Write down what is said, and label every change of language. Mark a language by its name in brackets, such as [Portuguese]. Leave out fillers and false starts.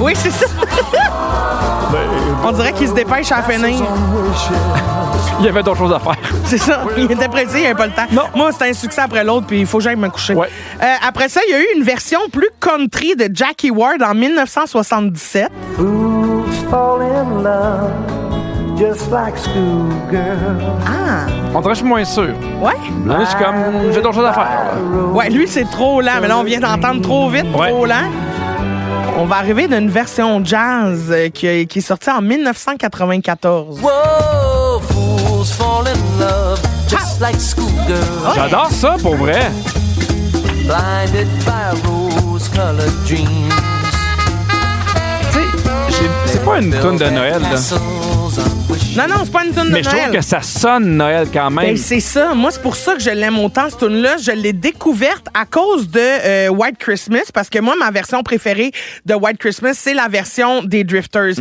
[French] Oui, c'est ça. On dirait qu'il se dépêche à finir. Il y avait d'autres choses à faire. C'est ça. Il était pressé, il n'avait pas le temps. Non. Moi, c'était un succès après l'autre, puis il faut que j'aille me coucher. Ouais. Après ça, il y a eu une version plus country de Jackie Ward en 1977. [English] Fools fall in love, just like schoolgirl. Ah. [French] On dirait que je suis moins sûr. Ouais? Là, je suis comme, j'ai d'autres choses à faire. Ouais, lui, c'est trop lent, mais là, on vient d'entendre trop vite, trop lent. On va arriver d'une version jazz qui est sortie en 1994. [English] Whoa, fools fall in love, just like schoolgirl. [French] J'adore ça, pour vrai. [English] Blinded by rose-colored dreams. [French] Tu sais, c'est pas une toune de Noël, là. Non, c'est pas une toune de Noël. Mais je trouve que ça sonne Noël quand même. Ben, c'est ça. Moi, c'est pour ça que je l'aime autant, cette tune-là. Je l'ai découverte à cause de White Christmas, parce que moi, ma version préférée de White Christmas, c'est la version des Drifters.